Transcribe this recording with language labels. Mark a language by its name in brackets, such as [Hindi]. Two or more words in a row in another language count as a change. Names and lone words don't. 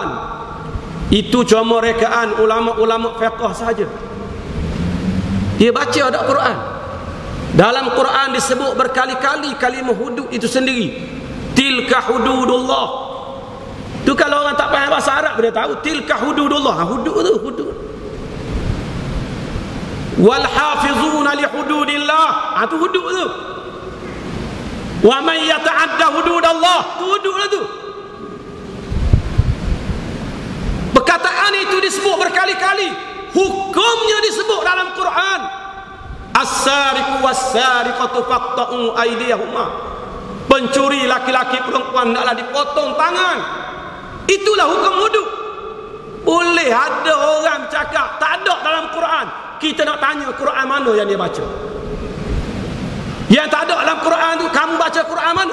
[Malay] Itu cuma rekaan ulama-ulama fiqh saja. Dia baca ada Quran. Dalam Quran disebut berkali-kali kalimah hudud itu sendiri. [Arabic] تلك حدود الله. [Malay] Tu kalau orang tak faham bahasa Arab dia tahu [Arabic] تلك حدود الله. [Malay] Hudud tu hudud. [Arabic] والحافظون لحدود الله. [Malay] Tu hudud tu. [Arabic] ومن يتعد حدود الله, [Malay] tu hududlah tu. Perkataan itu disebut berkali-kali, hukumnya disebut dalam Quran. [Arabic] السارق والسارقة فاقطعوا أيديهما. [Malay] Pencuri laki-laki perempuan hendaklah dipotong tangan. Itulah hukum hudud. Boleh ada orang cakap tak ada dalam Quran. Kita nak tanya Quran mana yang dia baca. Yang tak ada dalam Quran tu, kamu baca Quran mana?